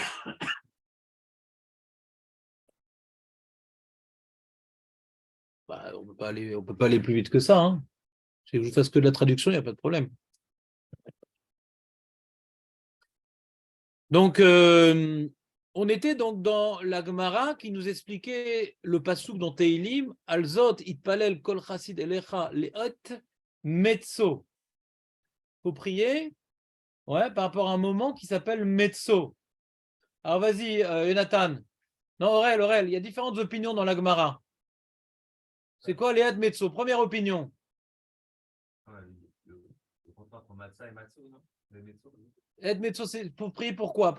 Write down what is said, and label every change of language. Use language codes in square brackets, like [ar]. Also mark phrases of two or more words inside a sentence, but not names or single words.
[fr] Bah, on peut pas aller plus vite que ça. Hein. Si je fasse que de la traduction, il n'y a pas de problème. Donc, on était donc dans la Gemara qui nous expliquait le passouk dans Teilim, [he] על זאת יתפלל כל חסיד אליך לעת מצוא. [fr] Il faut prier par rapport à un moment qui s'appelle metzo. Alors vas-y, Jonathan. Non, Aurel, il y a différentes opinions dans la Gemara. C'est quoi [he] לעת מצוא? [fr] Première opinion. [he] לעת מצוא, [fr] c'est pour prier pourquoi?